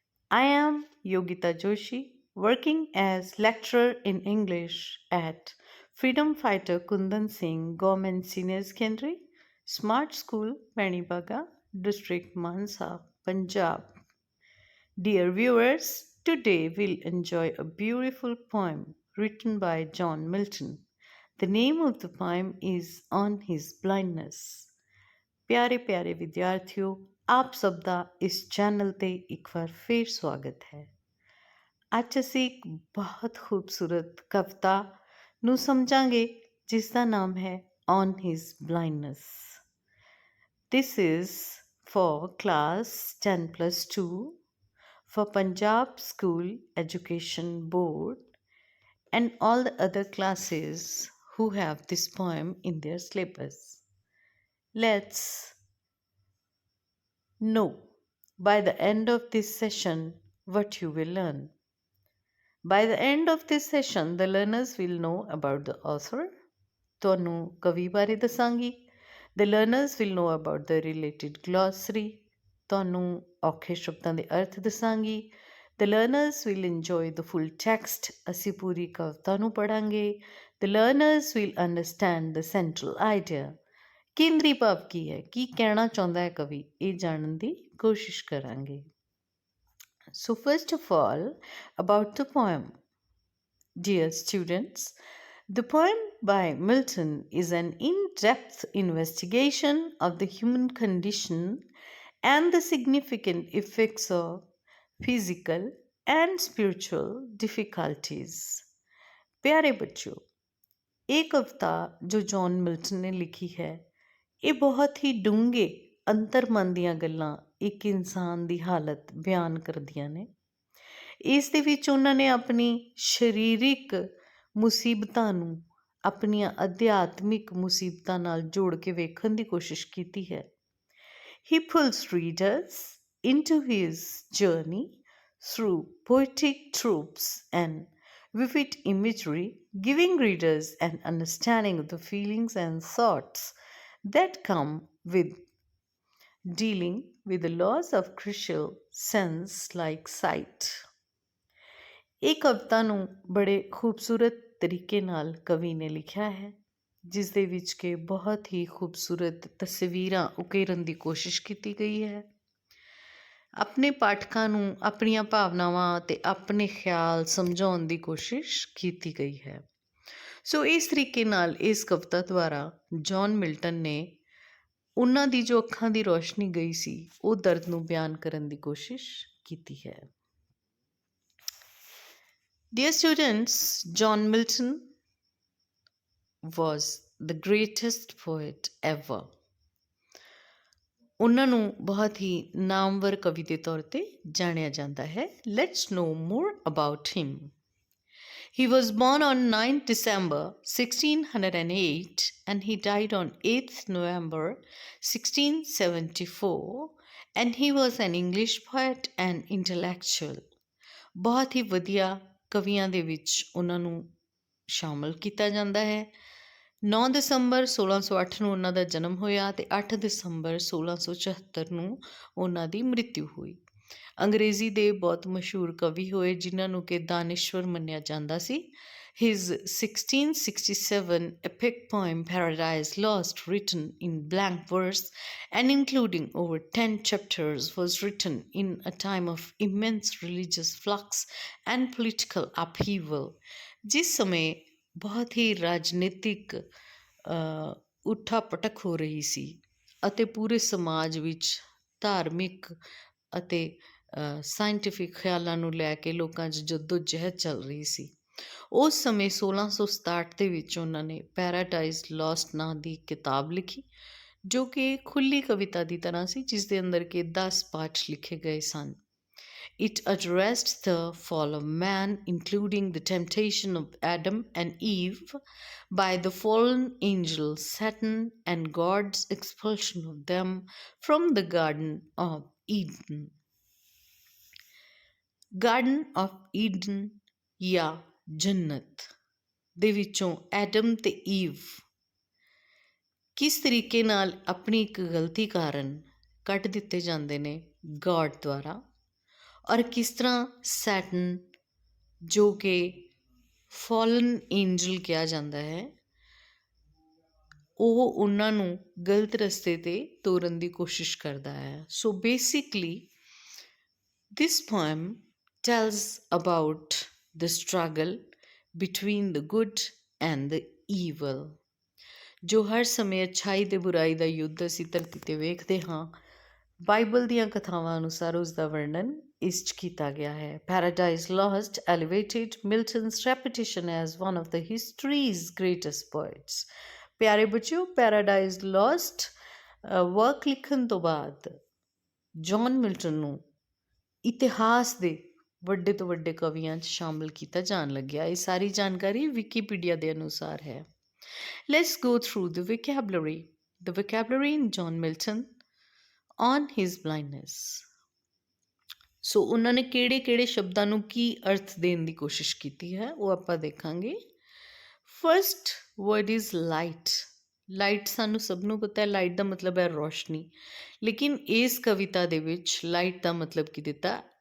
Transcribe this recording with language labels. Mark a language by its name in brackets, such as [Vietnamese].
[English] I am Yogita Joshi, working as lecturer in English at Freedom Fighter Kundan Singh Government Senior Secondary, Smart School, Panibaga, District Mansa, Punjab. Dear viewers, today we'll enjoy a beautiful poem written by John Milton. The name of the poem is On His Blindness. [Punjabi] ਪਿਆਰੇ ਪਿਆਰੇ ਵਿਦਿਆਰਥੀਓ ਆਪ ਸਭ ਦਾ ਇਸ channel ਤੇ ਇੱਕ ਵਾਰ ਫੇਰ ਸਵਾਗਤ ਹੈ। ਅੱਜ ਅਸੀਂ ਇੱਕ ਬਹੁਤ ਖੂਬਸੂਰਤ ਕਵਿਤਾ ਨੂੰ ਸਮਝਾਂਗੇ ਜਿਸ ਦਾ ਨਾਮ ਹੈ On His Blindness. [English] This is for class 10 plus 2 for Punjab School Education Board and all the other classes who have this poem in their syllabus. Let's know by the end of this session what you will learn. By the end of this session, the learners will know about the author. [Punjabi] ਤੁਹਾਨੂੰ ਕਵੀ ਬਾਰੇ ਦੱਸਾਂਗੀ. [English] The learners will know about the related glossary. [Punjabi] ਤੁਹਾਨੂੰ ਔਖੇ ਸ਼ਬਦਾਂ ਦੇ ਅਰਥ ਦੱਸਾਂਗੀ. [English] The learners will enjoy the full text. [Punjabi] ਅਸੀਂ ਪੂਰੀ ਕਵਿਤਾ ਨੂੰ ਪੜਾਂਗੇ. [English] The learners will understand the central idea. [Punjabi] ਕੇਂਦਰੀ ਭਾਵ ਕੀ ਹੈ, ਕੀ ਕਹਿਣਾ ਚਾਹੁੰਦਾ ਹੈ ਕਵੀ, ਇਹ ਜਾਣਨ ਦੀ ਕੋਸ਼ਿਸ਼ ਕਰਾਂਗੇ. [English] So first of all, about the poem. Dear students, the poem by Milton is an in-depth investigation of the human condition and the significant effects of physical and spiritual difficulties. [Punjabi] ਪਿਆਰੇ ਬੱਚਿਓ, ਇਹ ਕਵਿਤਾ ਜੋ ਜੌਨ ਮਿਲਟਨ ਨੇ ਲਿਖੀ ਹੈ ਇਹ ਬਹੁਤ ਹੀ ਡੂੰਘੇ ਅੰਤਰਮਨ ਦੀਆਂ ਗੱਲਾਂ ਇੱਕ ਇਨਸਾਨ ਦੀ ਹਾਲਤ ਬਿਆਨ ਕਰਦੀਆਂ ਨੇ। ਇਸ ਦੇ ਵਿੱਚ ਉਹਨਾਂ ਨੇ ਆਪਣੀ ਸਰੀਰਿਕ ਮੁਸੀਬਤਾਂ ਨੂੰ ਆਪਣੀਆਂ ਅਧਿਆਤਮਿਕ ਮੁਸੀਬਤਾਂ ਨਾਲ ਜੋੜ ਕੇ ਵੇਖਣ ਦੀ ਕੋਸ਼ਿਸ਼ ਕੀਤੀ ਹੈ। He pulls readers into his journey through poetic tropes and vivid imagery, giving readers an understanding of the feelings and thoughts that come with dealing with the laws of crucial sense like sight. ਇਹ ਕਵਿਤਾ ਨੂੰ ਬੜੇ ਖੂਬਸੂਰਤ ਤਰੀਕੇ ਨਾਲ ਕਵੀ ਨੇ ਲਿਖਿਆ ਹੈ ਜਿਸ ਦੇ ਵਿੱਚ ਕਿ ਬਹੁਤ ਹੀ ਖੂਬਸੂਰਤ ਤਸਵੀਰਾਂ ਉਕੇਰਨ ਦੀ ਕੋਸ਼ਿਸ਼ ਕੀਤੀ ਗਈ ਹੈ। ਆਪਣੇ ਪਾਠਕਾਂ ਨੂੰ ਆਪਣੀਆਂ ਭਾਵਨਾਵਾਂ ਅਤੇ ਆਪਣੇ ਖਿਆਲ ਸਮਝਾਉਣ ਦੀ ਕੋਸ਼ਿਸ਼ ਕੀਤੀ ਗਈ ਹੈ। ਸੋ ਇਸ ਤਰੀਕੇ ਨਾਲ ਇਸ ਕਵਿਤਾ ਦੁਆਰਾ ਜੌਨ ਮਿਲਟਨ ਨੇ ਉਹਨਾਂ ਦੀ ਜੋ ਅੱਖਾਂ ਦੀ ਰੋਸ਼ਨੀ ਗਈ ਸੀ ਉਹ ਦਰਦ ਨੂੰ ਬਿਆਨ ਕਰਨ ਦੀ ਕੋਸ਼ਿਸ਼ ਕੀਤੀ ਹੈ। [English] Dear students, John Milton was the greatest poet ever. [Punjabi] ਉਹਨਾਂ ਨੂੰ ਬਹੁਤ ਹੀ ਨਾਮਵਰ ਕਵੀ ਦੇ ਤੌਰ 'ਤੇ ਜਾਣਿਆ ਜਾਂਦਾ ਹੈ। [English] Let's know more about him. He was born on 9th December 1608 and he died on 8th November 1674 and he was an English poet and intellectual. [Punjabi] ਬਹੁਤ ਹੀ ਵਧੀਆ ਕਵੀਆਂ ਦੇ ਵਿੱਚ ਉਹਨਾਂ ਨੂੰ ਸ਼ਾਮਲ ਕੀਤਾ ਜਾਂਦਾ ਹੈ। 9 ਦਸੰਬਰ 1608 ਨੂੰ ਉਹਨਾਂ ਦਾ ਜਨਮ ਹੋਇਆ ਅਤੇ 8 ਦਸੰਬਰ 1674 ਨੂੰ ਉਹਨਾਂ ਦੀ ਮ੍ਰਿਤਿੂ ਹੋਈ। ਅੰਗਰੇਜ਼ੀ ਦੇ ਬਹੁਤ ਮਸ਼ਹੂਰ ਕਵੀ ਹੋਏ ਜਿਨ੍ਹਾਂ ਨੂੰ ਕਿ ਦਾਨਿਸ਼ਵਰ ਮੰਨਿਆ ਜਾਂਦਾ ਸੀ। [English] His 1667 epic poem Paradise Lost, written in blank verse and including over 10 chapters, was written in a time of immense religious flux and political upheaval. [Punjabi] ਜਿਸ ਸਮੇਂ ਬਹੁਤ ਹੀ ਰਾਜਨੀਤਿਕ ਉੱਠਾ ਪਟਕ ਹੋ ਰਹੀ ਸੀ ਅਤੇ ਪੂਰੇ ਸਮਾਜ ਵਿੱਚ ਧਾਰਮਿਕ ਅਤੇ ਸਾਇੰਟੀਫਿਕ ਖਿਆਲਾਂ ਨੂੰ ਲੈ ਕੇ ਲੋਕਾਂ 'ਚ ਜੱਦੋ ਜਹਿਦ ਚੱਲ ਰਹੀ ਸੀ। ਉਸ ਸਮੇਂ 1667 ਦੇ ਵਿੱਚ ਉਹਨਾਂ ਨੇ ਪੈਰਾਡਾਈਜ਼ ਲੋਸਟ ਨਾਂ ਦੀ ਕਿਤਾਬ ਲਿਖੀ ਜੋ ਕਿ ਖੁੱਲ੍ਹੀ ਕਵਿਤਾ ਦੀ ਤਰ੍ਹਾਂ ਸੀ ਜਿਸ ਦੇ ਅੰਦਰ ਕਿ 10 ਪਾਠ ਲਿਖੇ ਗਏ ਸਨ। [English] It addressed the fall of man, including the temptation of Adam and Eve by the fallen angel Satan and God's expulsion of them from the Garden of Eden. [Punjabi] Garden of Eden ਜਾਂ ਜੰਨਤ ਦੇ ਵਿੱਚੋਂ Adam ਅਤੇ Eve ਕਿਸ ਤਰੀਕੇ ਨਾਲ ਆਪਣੀ ਇੱਕ ਗਲਤੀ ਕਾਰਨ ਕੱਟ ਦਿੱਤੇ ਜਾਂਦੇ ਨੇ ਗॉड ਦੁਆਰਾ, ਔਰ ਕਿਸ ਤਰ੍ਹਾਂ ਸੈਟਨ, ਜੋ ਕਿ ਫਾਲਨ ਏਂਜਲ ਕਿਹਾ ਜਾਂਦਾ ਹੈ, ਉਹ ਉਹਨਾਂ ਨੂੰ ਗਲਤ ਰਸਤੇ 'ਤੇ ਤੋਰਨ ਦੀ ਕੋਸ਼ਿਸ਼ ਕਰਦਾ ਹੈ। So basically [English] this poem tells about the struggle between the good and the evil, [Punjabi] ਜੋ ਹਰ ਸਮੇਂ ਅੱਛਾਈ ਤੇ ਬੁਰਾਈ ਦਾ ਯੁੱਧ ਅਸੀਂ ਧਰਤੀ 'ਤੇ ਵੇਖਦੇ ਹਾਂ। ਬਾਈਬਲ ਦੀਆਂ ਕਥਾਵਾਂ ਅਨੁਸਾਰ ਉਸ ਦਾ ਵਰਣਨ ਇਸ 'ਚ ਕੀਤਾ ਗਿਆ ਹੈ। [English] Paradise Lost elevated Milton's reputation as one of the history's greatest poets। [Punjabi] ਪਿਆਰੇ ਬੱਚਿਓ, ਪੈਰਾਡਾਈਜ਼ ਲੋਸਟ ਵਰਕ ਲਿਖਣ ਤੋਂ ਬਾਅਦ ਜੌਨ ਮਿਲਟਨ ਨੂੰ ਇਤਿਹਾਸ ਦੇ ਵੱਡੇ ਤੋਂ ਵੱਡੇ ਕਵੀਆਂ 'ਚ ਸ਼ਾਮਲ ਕੀਤਾ ਜਾਣ ਲੱਗਿਆ। ਇਹ ਸਾਰੀ ਜਾਣਕਾਰੀ ਵਿਕੀਪੀਡੀਆ ਦੇ ਅਨੁਸਾਰ ਹੈ। [English] Let's go through the vocabulary। The vocabulary in John Milton on his blindness। [Punjabi] ਸੋ ਉਹਨਾਂ ਨੇ ਕਿਹੜੇ ਕਿਹੜੇ ਸ਼ਬਦਾਂ ਨੂੰ ਕੀ ਅਰਥ ਦੇਣ ਦੀ ਕੋਸ਼ਿਸ਼ ਕੀਤੀ ਹੈ, ਉਹ ਆਪਾਂ ਦੇਖਾਂਗੇ। [English] First word is light. [Punjabi] Light ਸਾਨੂੰ ਸਭ ਨੂੰ ਪਤਾ ਹੈ, ਲਾਈਟ ਦਾ ਮਤਲਬ ਹੈ ਰੋਸ਼ਨੀ, ਲੇਕਿਨ ਇਸ ਕਵਿਤਾ ਦੇ ਵਿੱਚ ਲਾਈਟ ਦਾ ਮਤਲਬ ਕੀ ਦਿੱਤਾ?